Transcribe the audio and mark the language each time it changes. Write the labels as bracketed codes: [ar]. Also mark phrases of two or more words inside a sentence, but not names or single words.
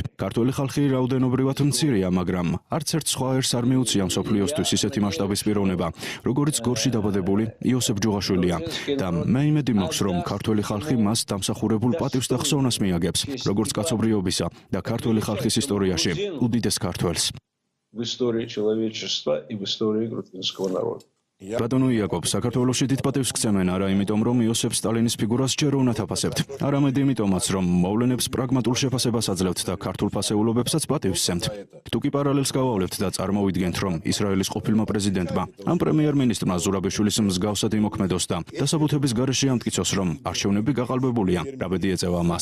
[ka] ქართველი ხალხი რაოდენობრივად მცირეა, მაგრამ არც ერთ სხვა ერს არ მიუწია მსოფლიოსთვის ისეთი მასშტაბის პიროვნება, როგორც გორში დაბადებული იოსებ ჯუღაშვილია. და მე იმედი მაქვს, რომ ქართველი ხალხი მას დამსახურებულ პატივს და ხსოვნას მიაგებს, როგორც კაცობრიობისა და ქართველი ხალხის ისტორიაში უდიდეს ქართველს. [ru] В истории человечества и в истории грузинского народа. [ka] ბატონო იაკობ, საქართველოში დიდ პატივს გცემენ არა იმიტომ, რომ იოსებ სტალინის ფიგურას ჯერ უნათ აფასებთ. არამედ იმიტომაც, რომ მოვლენებს პრაგმატულ შეფასებას აძლევთ და ქართულ ფასეულობებსაც პატივს სცემთ. თუ კი პარალელს გავავლევთ და წარმოვიდგენთ, რომ ისრაელის ყოფილმა პრეზიდენტმა ამ პრემიერ-მინისტრმა ზურაბიშვილის მსგავსად იმოქმედოს და დასაბუთების გარეშე ამტკიცოს, რომ არჩევნები გაყალბებულია, რა ბედი ეწევა მას.